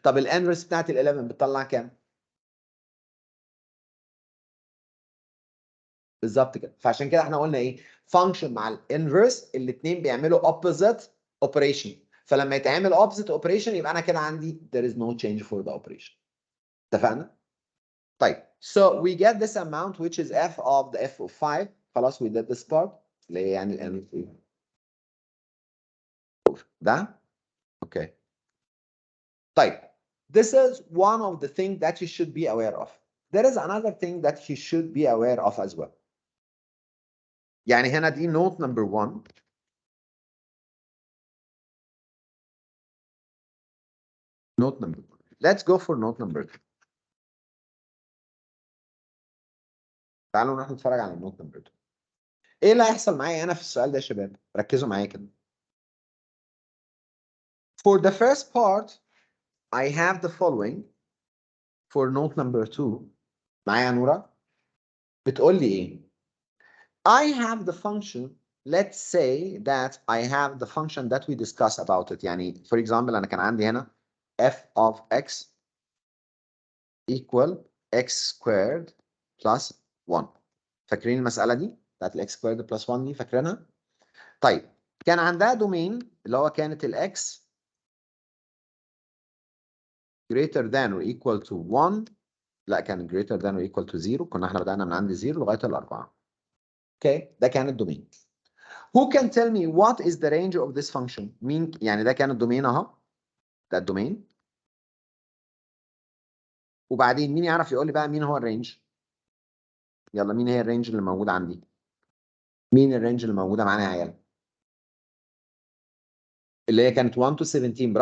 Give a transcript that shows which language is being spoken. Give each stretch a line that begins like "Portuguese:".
Arabic: طب الانفرس بتاعت ال 11 بتطلع كام؟ بالظبط كده. فعشان كده احنا قلنا ايه؟ فانكشن مع الانفرس الاثنين بيعملوا opposite operation، فلما يتعمل opposite operation يبقى انا كده عندي there is no change for the operation.
English: اتفقنا؟ طيب so we get this amount which is f of the f of 5.
Arabic: خلاص we did this part اللي هي يعني ال ده.
English: Okay. طيب this is one of the things that you should be aware of. There is another thing that you should be aware of as well.
Arabic: يعني هنا دي note number 1.
English: Note number 1. Let's go for note number 2.
Arabic: تعالوا نروح نتفرج على النوت نمبر 2. ايه اللي هيحصل معايا هنا في السؤال ده يا شباب؟ ركزوا معايا كده.
English: For the first part I have the following. For note number 2 معايا نورا بتقول لي ايه؟ I have the function. Let's say that I have the function that we discussed about it. يعني for example أنا كان عندي هنا f of x equal x squared plus 1.
Arabic: فاكرين المساله دي بتاعت الاكس سكويرد بلس 1 دي؟ فاكرينها؟ طيب كان عندها دومين اللي هو كانت الاكس greater than or equal to 1.
English: لا، كان greater than or equal to 0.
Arabic: كنا احنا بدأنا من عند 0 لغايه الاربعه. اوكي، ده كان الدومين.
English: Who can tell me what is the range of this function؟ مين يعني؟ ده كان الدومين اهو، ده الدومين.
Arabic: وبعدين مين يعرف يقول لي بقى مين هو الرينج؟ يلا، مين هي الرينج اللي موجوده عندي؟ مين الرينج اللي موجوده معانا يا عيال؟ اللي هي كانت 1 to 17.